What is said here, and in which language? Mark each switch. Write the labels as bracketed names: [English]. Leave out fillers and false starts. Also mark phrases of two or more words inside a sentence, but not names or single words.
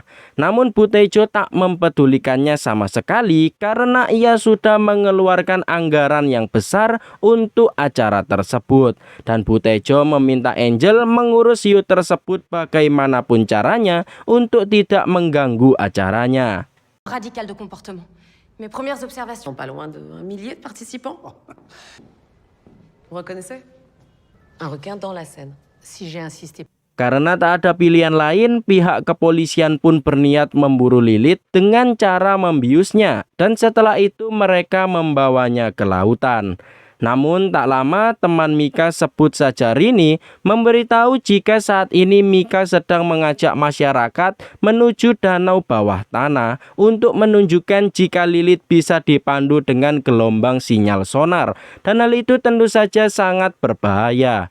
[Indonesian] Namun Butejo tak mempedulikannya sama sekali karena ia sudah mengeluarkan anggaran yang besar untuk acara tersebut. Dan Butejo meminta Angel mengurus hiu tersebut bagaimanapun caranya untuk tidak mengganggu acaranya. [French] Radical de comportement. Mes premières observations. Pas loin de 1 millier de participants. Vous reconnaissez? Un requin dans la Seine. Si j'ai insisté. [Indonesian] Karena tak ada pilihan lain, pihak kepolisian pun berniat memburu Lilith dengan cara membiusnya, dan setelah itu mereka membawanya ke lautan. Namun tak lama teman Mika, sebut saja Rini, memberitahu jika saat ini Mika sedang mengajak masyarakat menuju danau bawah tanah untuk menunjukkan jika Lilith bisa dipandu dengan gelombang sinyal sonar, dan hal itu tentu saja sangat berbahaya.